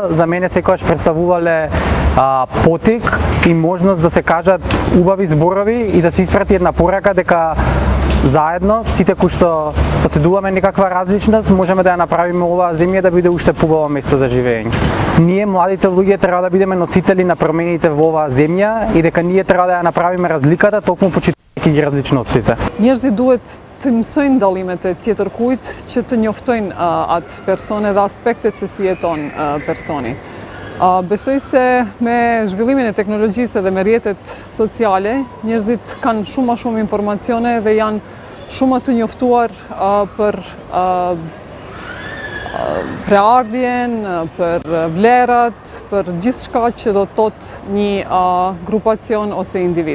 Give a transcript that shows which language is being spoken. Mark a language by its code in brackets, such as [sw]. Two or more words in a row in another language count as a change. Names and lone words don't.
[mk] За мене секогаш представувале потик и можност да се кажат убави зборови и да се испрати една порака дека заедно, сите кои што поседуваме некаква различност, можеме да ја направиме оваа земја да биде уште побаво место за живење. Ние, младите луѓе, треба да бидеме носители на промените во оваа земја и дека ние треба да ја направиме разликата токму почитувајќи ги различностите. [sq] Njerëzit duhet të mësojnë dallimet e tjetër kujt, që të njoftojnë atë persone dhe aspektet se si jeton personi. Besoj se me zhvillimin e teknologjisë dhe me rrjetet sociale, njerëzit kanë shumë ma shumë informacione dhe janë shumë më të njoftuar për preardhjen, për vlerat, për gjithçka që do të thotë një grupacion ose individ.